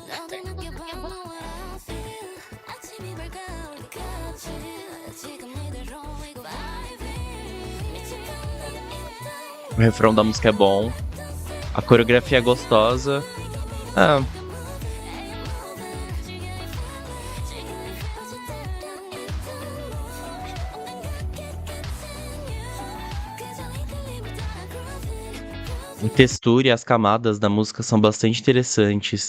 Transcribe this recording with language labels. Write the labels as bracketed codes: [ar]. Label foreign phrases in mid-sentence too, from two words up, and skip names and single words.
[ko] 나도 느껴봐 [en] know what I feel [ko] 아침이 밝아올 때까지 지금 이대로 이거 vibing 미쳐간 난 있다 [pt] O refrão da música é bom, a coreografia é gostosa. Ah, a textura e as camadas da música são bastante interessantes.